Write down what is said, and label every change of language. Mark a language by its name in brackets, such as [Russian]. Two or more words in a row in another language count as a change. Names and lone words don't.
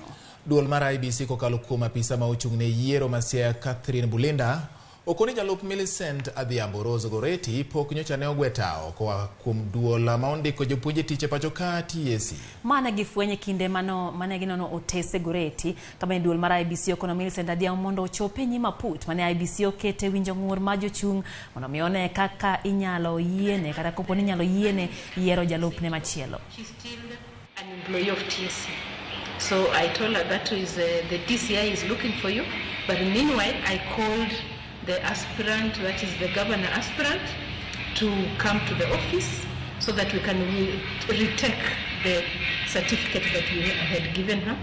[Luo (Kenya and Tanzania)] Duol mar IBC kokalo kuom apisa ma ochung'ne yiero ma Siaya Catherine Bulinda okoni jalup Millicent Adhiambo Rose Goreti pok nyocha ne ogwetao koa kuom duola ma ondiko jopuonje tich pacho ka TSC. Mana gifwenye kinde mane ginono otese Goreti kama ni duol mar IBC okono Millicent Adhiambo mondo ochope nyima put mane IBC okete winjo ng'ur ma jochung' mondo mione kaka inyalo yiene kata kopo ni inyalo yiene yiero jalup ne machielo. [English] She's still an employee of TSC. So I told her that is the DCI is looking for you, but meanwhile I called the aspirant, that is the governor aspirant, to come to the office so that we can retake the certificate that we had given her.